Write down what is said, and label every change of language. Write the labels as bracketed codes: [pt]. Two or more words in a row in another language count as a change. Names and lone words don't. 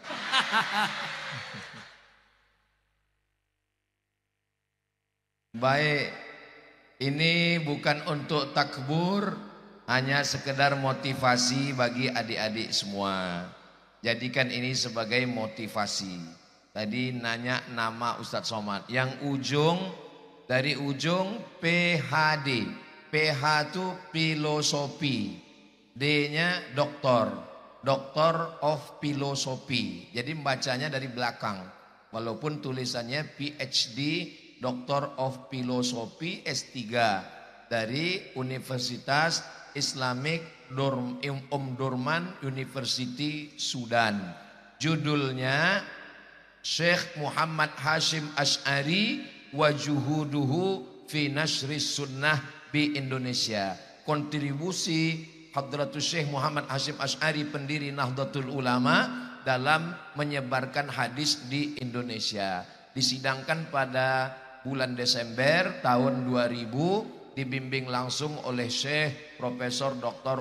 [id] Baik, ini bukan untuk takbur, hanya sekedar motivasi bagi adik-adik semua. Jadikan ini sebagai motivasi. Tadi nanya nama Ustadz Somad. Yang ujung, dari ujung PhD. PH itu filosofi. D-nya doktor. [en] Doctor of Philosophy. [id] Jadi membacanya dari belakang. Walaupun tulisannya PhD, [en] Doctor of Philosophy [id] S3 dari Universitas [en] Islamic Durman University [id] Sudan. Judulnya Syekh Muhammad Hashim Asy'ari [ar] وجهوده في نشر السنة [id] di Indonesia. Kontribusi Hadratus Syekh Muhammad Hashim Asy'ari, pendiri Nahdlatul Ulama, dalam menyebarkan hadis di Indonesia. Disidangkan pada bulan Desember tahun 2000, dibimbing langsung oleh Syekh Profesor Dr.